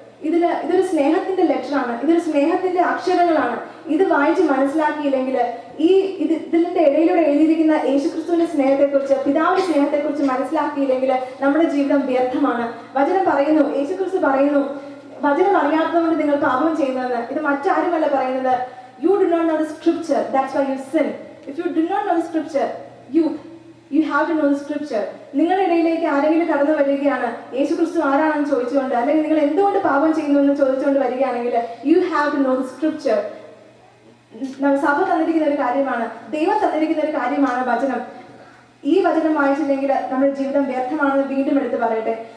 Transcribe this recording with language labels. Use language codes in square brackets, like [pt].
[ml] ഇതൊരു സ്നേഹത്തിന്റെ ലെറ്ററാണ്, ഇതൊരു സ്നേഹത്തിന്റെ അക്ഷരങ്ങളാണ്. ഇത് വായിച്ച് മനസ്സിലാക്കിയില്ലെങ്കിൽ ഇതിന്റെ ഇടയിലൂടെ എഴുതിയിരിക്കുന്ന യേശുക്രിസ്തുവിന്റെ സ്നേഹത്തെക്കുറിച്ച്, പിതാവിന്റെ സ്നേഹത്തെക്കുറിച്ച് മനസ്സിലാക്കിയില്ലെങ്കിൽ നമ്മുടെ ജീവിതം വ്യർത്ഥമാണ്. വചനം പറയുന്നു, യേശുക്രിസ്തു പറയുന്നു, വചനം അറിയാത്തതുകൊണ്ട് നിങ്ങൾ പാപം ചെയ്യുന്നതെന്ന്. ഇത് മറ്റാരുമല്ല പറയുന്നത്. [en] You do not know the scripture, that's why you sin. If you do not know the scripture, you have to know the scripture. [ml] നിങ്ങളുടെ ഇടയിലേക്ക് ആരെങ്കിലും കടന്നു വരികയാണ് യേശുക്രിസ്തു ആരാണെന്ന് ചോദിച്ചുകൊണ്ട്, അല്ലെങ്കിൽ നിങ്ങൾ എന്തുകൊണ്ട് പാപം ചെയ്യുന്നു എന്ന് ചോദിച്ചുകൊണ്ട് വരികയാണെങ്കിൽ [en] you have to know the scripture. [ml] സഭ തന്നിരിക്കുന്ന ഒരു കാര്യമാണ്, ദൈവം തന്നിരിക്കുന്ന ഒരു കാര്യമാണ് വചനം. ഈ വചനം വായിച്ചില്ലെങ്കിൽ നമ്മുടെ ജീവിതം വ്യർത്ഥമാണെന്ന് വീണ്ടും എടുത്ത് പറയട്ടെ.